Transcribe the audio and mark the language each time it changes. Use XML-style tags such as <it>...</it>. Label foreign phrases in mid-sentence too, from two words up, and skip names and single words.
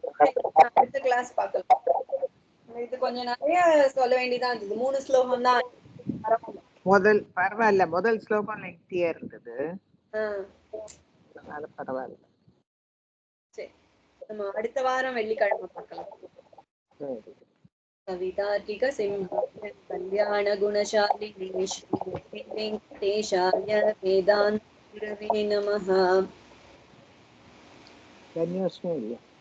<ta>அடுத்த கிளாஸ் பார்க்கலாம். இது கொஞ்சம் நிறைய சொல்ல வேண்டியதா இருந்தது. 3 ஸ்லோகம் தான். முதல் பரவாயில்ல, முதல் ஸ்லோகம் லெங்க்தியா இருந்தது. அது பரவாயில்ல. சரி, நம்ம அடுத்த வாரம் வெள்ளிக்கிழமை பார்க்கலாம்.</ta> <sa>कवितार्किक सिंहाय कल्याण गुणशालिनी श्री वेंकटेशाय वेदांत गुरवे नमः.</sa>